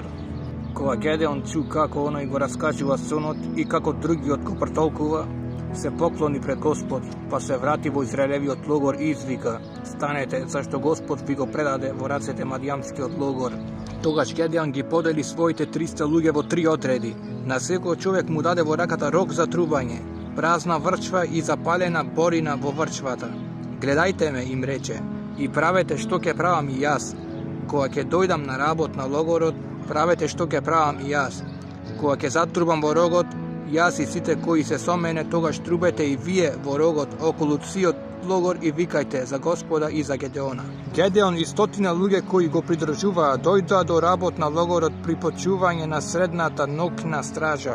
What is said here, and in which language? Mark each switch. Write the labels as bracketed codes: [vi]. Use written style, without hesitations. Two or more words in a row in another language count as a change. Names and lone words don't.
[mk] Кога Гедеон чу како оној го раскажува сонот и како другиот го претолкува, се поклони пред Господ, па се врати во Израелевиот логор и извика: станете, зашто Господ ви го предаде во рацете мадијамскиот логор. Тогаш Гедеон ги подели своите 300 луѓе во 3 одреди. На секој човек му даде во раката рог за трубање, празна врчва и запалена борина во врчвата. Гледајте ме, им рече, и правете што ќе правам и јас. Кога ќе дојдам на работ на логорот, правете што ке правам и јас. Кога ќе затрубам во рогот, јас и сите кои се со мене, тогаш трубете и вие во рогот околу циот логор и викајте за Господа и за Гедеона. Гедеон и 100 луѓе кои го придржуваа дојдоа до работ на логорот при почување на средната ноќна стража.